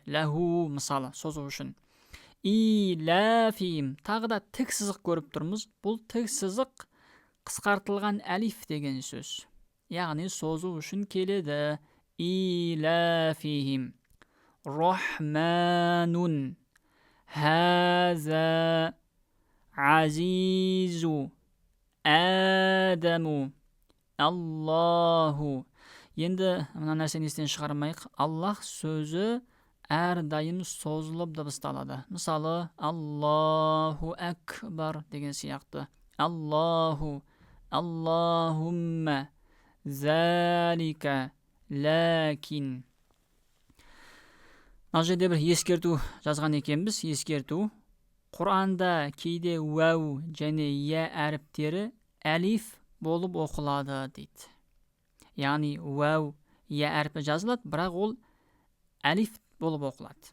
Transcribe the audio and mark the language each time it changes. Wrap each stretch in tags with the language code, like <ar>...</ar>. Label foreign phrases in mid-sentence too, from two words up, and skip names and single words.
<kk>Лаху мысалы созу үшін. Илафихим. Тағы да тік сызық көріп тұрмыз. Бұл тік сызық қысқартылған әлиф деген сөз. Яғни созу үшін келеді. Илафихим.</kk> <ar>Рахманун. Хаза. عزيز آدم. Аллаху.</ar> <kk>Енді мына нәрсені естен шығармайық. Аллах сөзі әрдайым созылып дыбысталады. Мысалы,</kk> <ar>الله أكبر</ar> <kk>деген сияқты.</kk> <ar>الله اللهم ذلك لكن.</ar> <kk>Мына жерде бір ескерту жазған екенбіз. Ескерту. Құранда кейде уәу және я әріптері әлиф болып оқылады дейді. Яғни уәу я әріпі жазылады, бірақ ол әлиф болып оқылады.</kk>